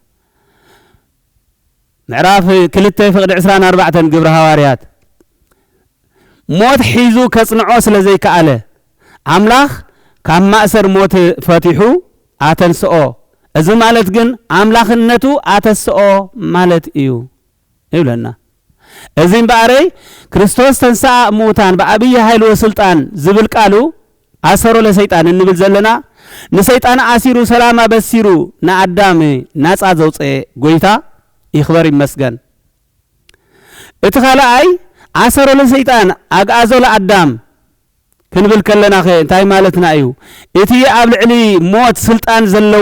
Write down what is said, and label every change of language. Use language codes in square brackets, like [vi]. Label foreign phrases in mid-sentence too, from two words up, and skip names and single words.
[ti] ምዕራፍ 2 ፍቅዲ 24 ግብረ ሐዋርያት ሞት ሒዙ ከጽንዖ ስለዘይከኣለ አምላክ ካብ ማእሰር ሞት ፈቲሑ አተንስኦ እዚ ማለት ግን አምላክነቱ አተንስኦ ማለት እዩ ይብለና እዚህም በአረይ [gez] ክርስቶስ ተንሥአ እሙታን በአብይ ኃይል ወስልጣን [ti] ዝብል ቃሉ [gez] አሰሮ ለሰይጣን [ti] እንብል ዘለና ንሰይጣን አሲሩ ሰላማ በሲሩ ንአዳም ናጻ ዘውፀ ጎይታ ይኽበር ይመስገን እቲ ካልኣይ [gez] አሰሮ ለሰይጣን አግዓዞ ለአዳም [ti] ክንብል ከለና እንታይ ማለትና እዩ እቲ ኣብ ልዕሊ ሞት ስልጣን ዘለዎ